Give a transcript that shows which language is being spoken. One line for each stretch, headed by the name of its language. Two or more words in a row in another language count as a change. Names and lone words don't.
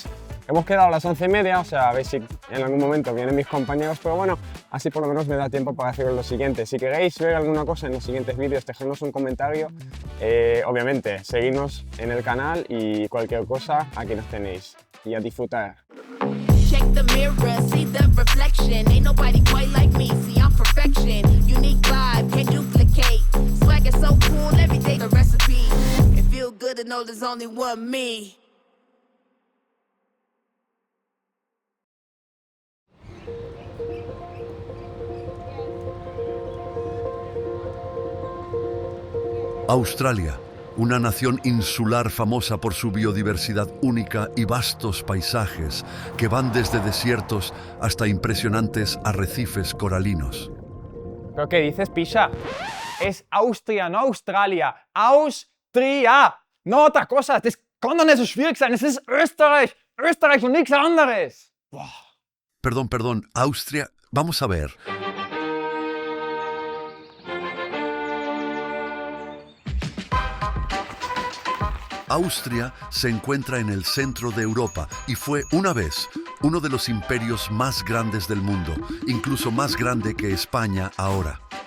Spanish: Hemos quedado a las 11:30, o sea, a ver si en algún momento vienen mis compañeros, pero bueno, así por lo menos me da tiempo para hacer lo siguiente. Si queréis ver alguna cosa en los siguientes vídeos, dejadnos un comentario. Obviamente, seguidnos en el canal y cualquier cosa, aquí nos tenéis. Y a disfrutar.
English: Check the mirror, see the reflection. Ain't nobody quite like me, see I'm perfection. Unique vibe, can't duplicate. Swag is so cool, every day the recipe. It feel good to know there's only one me.
Spanish: Australia, una nación insular famosa por su biodiversidad única y vastos paisajes que van desde desiertos hasta impresionantes arrecifes coralinos. ¿Pero qué dices, Pisa? Es Austria, no Australia. Austria! No otra cosa.
German: Das kann doch nicht so schwierig sein. Es ist Österreich. Österreich und nichts anderes. Boah.
Spanish: Perdón, Austria, vamos a ver. Austria se encuentra en el centro de Europa y fue una vez uno de los imperios más grandes del mundo, incluso más grande que España ahora.